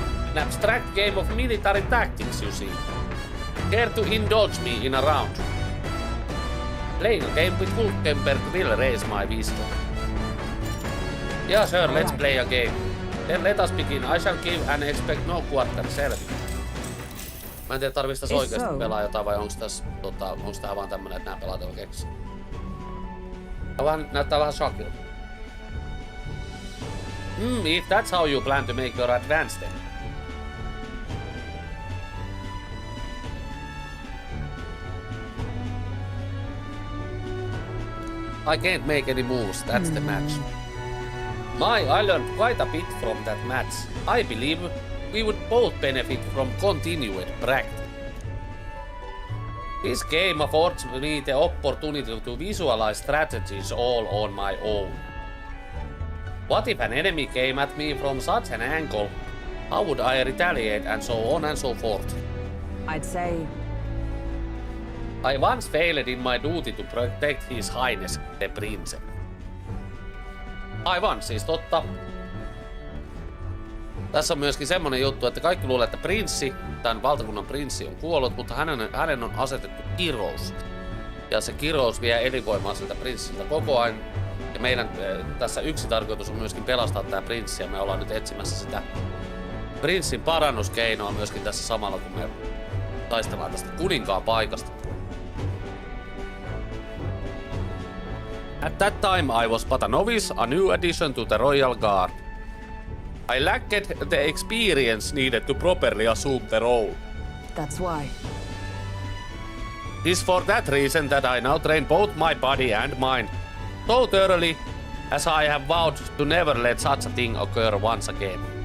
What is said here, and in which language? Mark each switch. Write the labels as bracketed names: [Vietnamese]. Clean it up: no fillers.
[English] An abstract game of military tactics, you see. Care to indulge me in a round? Playing a game with Vulkenberg will raise my wisdom. Yeah, sure, let's play a game. Then let us begin. I shall give and expect no quarter serving. [Finnish] Mä en tiedä, tarvitsisi tässä oikeasti pelaa jotain vai onks tää vaan tämmönen, että nää pelaat on keksi. Näyttää vähän shakilta. [English] If that's how you plan to make your advance then. I can't make any moves, that's the match. I learned quite a bit from that match. I believe we would both benefit from continued practice. This game affords me the opportunity to visualize strategies all on my own. What if an enemy came at me from such an angle? How would I retaliate and so on and so forth? I'd say... I once failed in my duty to protect His Highness, the Prince. [Finnish] Aivan, siis totta. Tässä on myöskin semmonen juttu, että kaikki luulee, että prinssi, tämän valtakunnan prinssi on kuollut, mutta hänen on asetettu kirous. Ja se kirous vie elinvoimaa siltä prinssiltä koko ajan. Ja meidän tässä yksi tarkoitus on myöskin pelastaa tää prinssi, ja me ollaan nyt etsimässä sitä prinssin parannuskeinoa myöskin tässä samalla, kun me taistellaan tästä kuninkaan paikasta. [English] At that time I was but a novice, a new addition to the Royal Guard. I lacked the experience needed to properly assume the role. That's why. It's for that reason that I now train both my body and mind so thoroughly as I have vowed to never let such a thing occur once again.